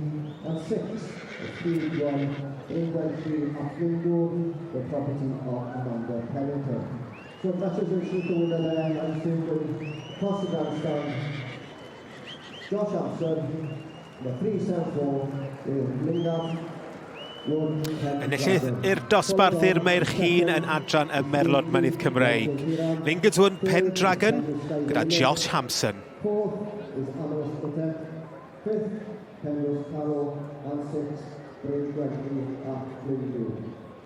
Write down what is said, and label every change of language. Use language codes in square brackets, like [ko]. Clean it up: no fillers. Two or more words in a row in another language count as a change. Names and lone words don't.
[en] And sixth is 381, England Aflingo, the property of Amanda Pennington. So congratulations to the winner there, and soon across the grandstand, Josh Hampson, the 374 with Lingard. [cy] Enillydd i'r dosbarth i'r merch hun yn adran y Merlod Mynydd Cymreig. Lingard Road Pendragon gyda Josh Hampson. [en] Fourth is Amalas Notet. Fifth, Penrose Carlo. And sixth, Brave Gregory at Lingo.